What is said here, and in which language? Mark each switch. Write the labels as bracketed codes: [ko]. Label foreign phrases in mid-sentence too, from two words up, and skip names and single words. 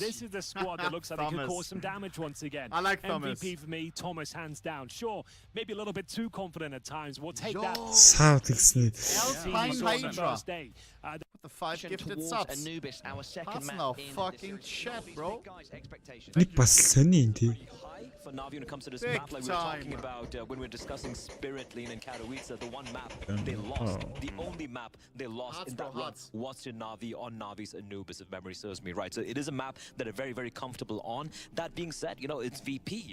[en] This is the squad that looks like they could cause some damage once again. I like Thomas. MVP for me, Thomas hands down. Sure, maybe a little bit too confident at times. We'll take that. Alpine Hydra. What the 5 gifted subs? Anubis, our second That's map no in fucking this shit, series. bro. [mn] Нэг бас сони энэ тий. [en] For Navi, when it comes to this Big map, like we were talking time. about when we were discussing Spirit Lane and Katowice, the one map they lost, the only map they lost in that run was to Navi on Navi's Anubis, if memory serves me right. So it is a map that they're very, very comfortable on. That being said, you know, it's VP.